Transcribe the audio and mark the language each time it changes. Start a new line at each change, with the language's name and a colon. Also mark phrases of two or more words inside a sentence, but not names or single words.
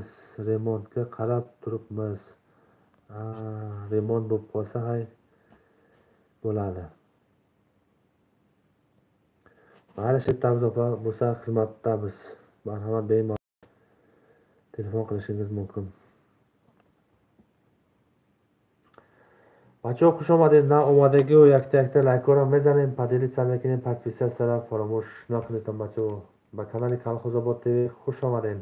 Uzbek: Remontga qarab turibmiz. Remont bo'lib qolsa hay bo'ladi. Mayli, shetamiz opa, bo'lsa xizmatdamiz. Marhamat, bemalol telefon qilishingiz mumkin.
Tajik: Бачаҳо хуш омадед. На омадагиҳо якта лайкҳоро мезанем. Поделиться мекунем, подписатсияро фаромӯш накунед. Бачаҳо ба канали Колхозобод ТВ хуш омадед.